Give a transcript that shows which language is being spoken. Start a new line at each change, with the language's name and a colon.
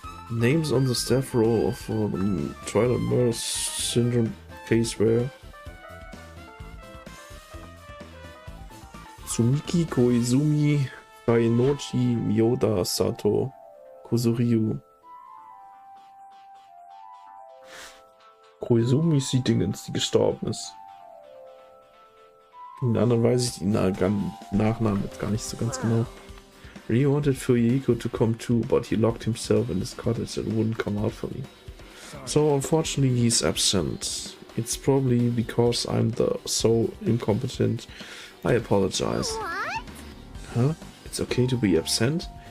English: Names on the staff roll of the Twilight Murder Syndrome case were Tsumiki, Koizumi, Kainochi, Miyoda, Sato, Kozuryu.
German: Koizumi ist die Dingens, die gestorben ist. Den anderen weiß ich die Nachnamen jetzt gar nicht so ganz genau.
English: He wanted Fuyiko to come too, but he locked himself in his cottage and wouldn't come out for me. So unfortunately he's absent. It's probably because I'm so incompetent. I apologize. What? Huh? It's okay to be absent?